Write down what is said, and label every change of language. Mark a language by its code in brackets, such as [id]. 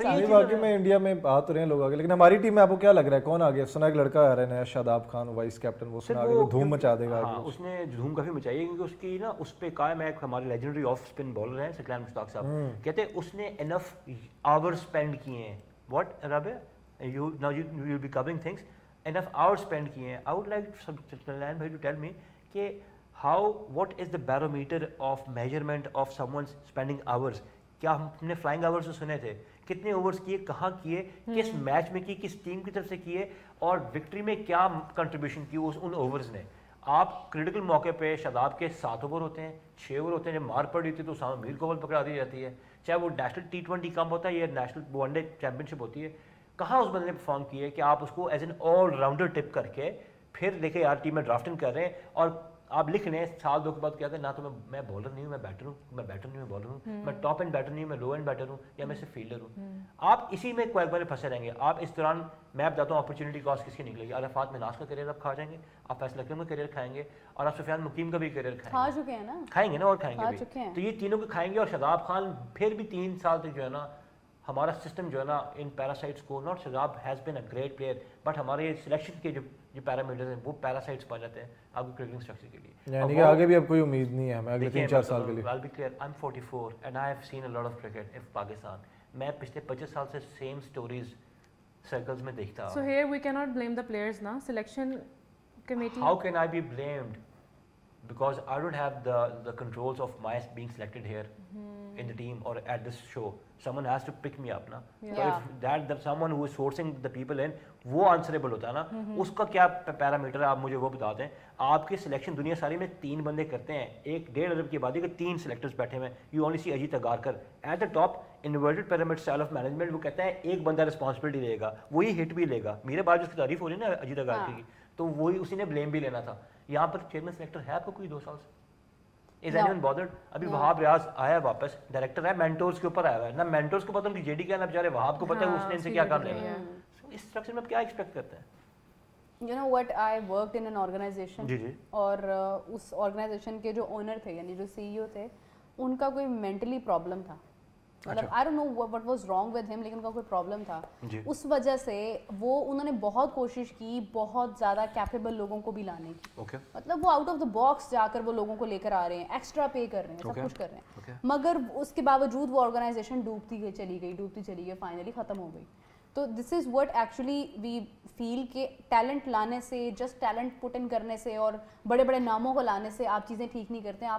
[ur] صاحب واقعی میں انڈیا میں آ تو رہے ہیں لوگ آگے, لیکن ہماری ٹیم میں آپ کو کیا لگ رہا ہے کون آگے؟ سنا ایک لڑکا آ رہا ہے نیا, شاداب خان, وائس کیپٹن, وہ سنا آگے دھوم مچا دے گا. ہاں اس نے دھوم کافی مچائی ہے, کیونکہ اس کی نا اس پہ قائم ہے, ہمارے لیجنڈری آف اسپن بالر ہیں سکلان مشتاق صاحب, کہتے ہیں اس نے [en] enough hour spend [ur] کیے ہیں. [en] what رابع you now you'll be covering things, enough hours spent [ur] kiye hain. [en] I would like Suklan bhai to tell me ke how, what is the barometer of measurement of someone's spending hours. [ur] کیا ہم نے flying hours سنے تھے, کتنے overs کیے, کہاں کیے, کس میچ میں کیے, کس ٹیم کی طرف سے کیے, اور وکٹری میں کیا کنٹریبیوشن کی ان اوورز نے. آپ کریٹیکل موقع پہ شاداب کے 7 اوور ہوتے ہیں, 6 اوور ہوتے ہیں, جب مار پڑی ہوتی ہے تو اسامہ میر کو بال پکڑا دی جاتی ہے, چاہے وہ نیشنل T20 کم ہوتا ہے یا نیشنل ون ڈے چیمپئن شپ ہوتی ہے. کہاں اس بندے نے پرفارم کی ہے کہ آپ اس کو ایز این آل راؤنڈر ٹپ کر کے پھر دیکھیں یار ٹیم میں ڈرافٹنگ کر رہے ہیں, اور آپ لکھ لیں سال 2 کے بعد کیا کہ نہ تو میں بالر نہیں ہوں, میں بیٹر ہوں, میں بیٹر نہیں ہوں, بالر ہوں, میں ٹاپ اینڈ بیٹر نہیں ہوں, میں لو اینڈ بیٹر ہوں, یا میں صرف فیلڈر ہوں. آپ اسی میں کوئی بار پھنسے رہیں گے. آپ اس دوران میں بتاتا ہوں اپرچونیٹی کاسٹ کس کی نکلے گی. عرفات مناس کا کیریئر آپ کھا جائیں گے, آپ فیصل اکرم کا کیریئر کھائیں گے, اور آپ سفیان مقیم کا بھی کیریئر کھا چکے ہیں نا, کھائیں گے نا, اور کھائیں گے بھی. تو یہ تینوں کو کھائیں گے. اور شاداب خان پھر بھی 3 سال تک جو ہے نا ہمارا سسٹم جو ہے نا ان پیراسائٹس کو, [en] not Shadab has been a great player, [ur] but ہمارے سلیکشن کے جو پیرامیٹرز ہیں وہ پیراسائٹس پا جاتے ہیں آپ کی کرکٹنگ اسٹرکچر کے لیے. یعنی کہ آگے بھی اب کوئی امید نہیں ہے ہمیں اگلے 3-4 سال کے لیے. [en] I'll be clear, I'm 44 and I have seen a lot of cricket in Pakistan. [ur] میں پچھلے 25 سال سے سیم سٹوریز سرکلز میں دیکھتا ہوں. [en] So here we cannot blame the players na, selection committee. How can I be blamed? Because I don't have the controls of my being selected here in the team or at this show. Someone has to pick me up na. So if that someone who is sourcing the people in, [ur] وہ answerable ہوتا ہے نا, اس کا کیا parameter ہے آپ مجھے وہ بتا دیں. آپ کی سلیکشن دنیا ساری میں 3 بندے کرتے ہیں, 1.5 ارب کی آبادی کے 3 سلیکٹرز بیٹھے ہوئے ہیں. You only C Ajit اگارکر at the top, inverted pyramid style of management. وہ کہتا ہے ایک بندہ رسپانسبلٹی لے گا, وہی ہٹ بھی لے گا. میرے بعد جو اس کی تعریف ہو رہی ہے نا اجیت اگارکر کی, تو وہی اسی نے بلیم بھی لینا تھا. یہاں پر چیئرمین سلیکٹر ہے آپ کو کوئی 2 سال سے؟ [en] Is anyone bothered? [ur] ابھی وہاب ریاض آیا واپس, ڈائریکٹر ہے, مینٹورز کے اوپر آیا ہوا ہے نا. مینٹورز کو پتہ ان کی جے ڈی کیا نا, بیچارے وہاب کو پتہ ہے اس نے ان سے کیا کام لینا ہے. اس اسٹرکچر میں آپ کیا ایکسپیکٹ کرتے ہیں؟ [en] You know what, I worked in an organization, [ur] اور اس آرگنائزیشن کے جو اونر تھے یعنی جو سی ای او تھے, ان کا کوئی مینٹلی پرابلم تھا. مطلب [en] I don't know what was wrong with him, [ur] لیکن ان کا کوئی پرابلم تھا. اس وجہ سے وہ انہوں نے بہت کوشش کی بہت زیادہ کیپیبل لوگوں کو بھی لانے کی. مطلب وہ آؤٹ آف دا باکس جا کر وہ لوگوں کو لے کر آ رہے ہیں, ایکسٹرا پے کر رہے ہیں, سب کچھ کر رہے ہیں, مگر اس کے باوجود وہ آرگنائزیشن ڈوبتی چلی گئی, فائنلی ختم ہو گئی. تو [en] this is what actually we feel [ur] کہ ٹیلنٹ لانے سے, جسٹ ٹیلنٹ پٹ ان کرنے سے اور بڑے بڑے ناموں کو لانے سے آپ چیزیں ٹھیک نہیں کرتے ہیں.